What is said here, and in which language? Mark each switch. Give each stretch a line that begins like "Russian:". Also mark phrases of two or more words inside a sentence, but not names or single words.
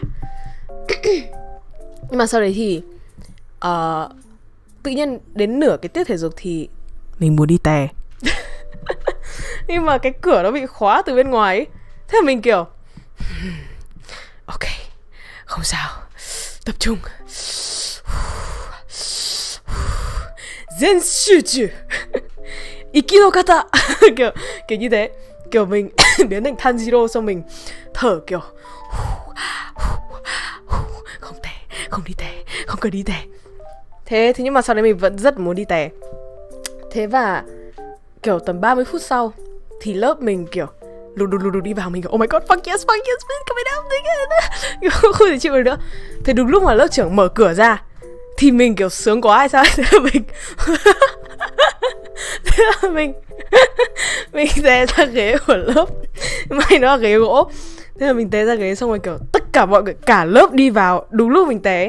Vietnamese: Nhưng mà sau đấy thì tự nhiên đến nửa cái tiết thể dục thì mình muốn đi tè. Nhưng mà cái cửa nó bị khóa từ bên ngoài ấy. Thế là mình kiểu ok, không sao, tập trung Zen
Japanese: 集中息の型
Vietnamese: kiểu như thế, kiểu mình biến thành Tanjiro xong mình thở kiểu không tè, không đi tè, không cần đi tè. Thế nhưng mà sau đấy mình vẫn rất muốn đi tè. Thế và kiểu tầm 30 phút sau thì lớp mình kiểu lù đi vào, mình kiểu
English: oh my god, fuck yes, please come out again.
Vietnamese: Không thể chịu được nữa. Thế đúng lúc mà lớp trưởng mở cửa ra thì mình kiểu sướng quá hay sao. Thế là mình té ra ghế của lớp. May nó là ghế gỗ. Thế là mình té ra ghế xong rồi kiểu tất cả mọi người, cả lớp đi vào đúng lúc mình té.